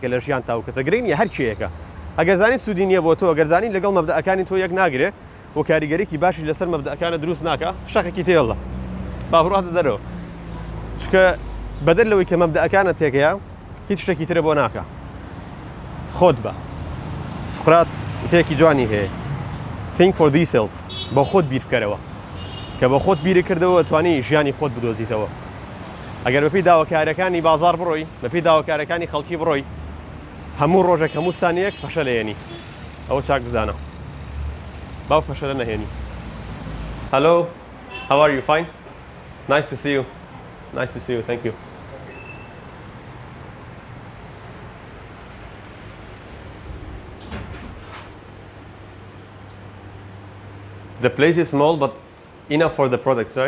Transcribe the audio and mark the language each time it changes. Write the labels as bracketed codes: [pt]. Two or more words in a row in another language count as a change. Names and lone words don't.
[ckb] لە ژیان تاو کەسە گرنگ نیە هەر کێیەکە ئەگەر زانی سوودی نییە بۆ تۆ ئەگەر زانی لەگەڵ مەبدەئەکانی تۆ یەک ناگرێ و کاریگەرێکی باشی لەسەر مەبدەئەکانە دروست ناکە شەقێکی تێڵە با بڕاتە دەرەوە چکە بەدەر لەوەی کە مەبدەئەکانە تێکەیە هیچ شتێکی ترە بۆ ناکە خۆت بە سقرات وتەیەکی جوانی هەیە [en] think for thyself [ckb] بۆ خۆت بیر بکەرەوە کە بە خۆت بیری کردەوە توانی ژیانی خۆت بدۆزیتەوە ئەگەر بەپی داواکارەکانی بازار بڕۆی بەپی داواکارەکانی خەڵکی بڕۆی هەموو ڕۆژێک هەموو سانیەک فەشە لێنی ئەوە چاک بزانە باو فەشە لە نەهێنی [en] Hello, how are you? Fine? Nice to see you. Nice to see you. Thank you. The place is small, but enough for the products, right?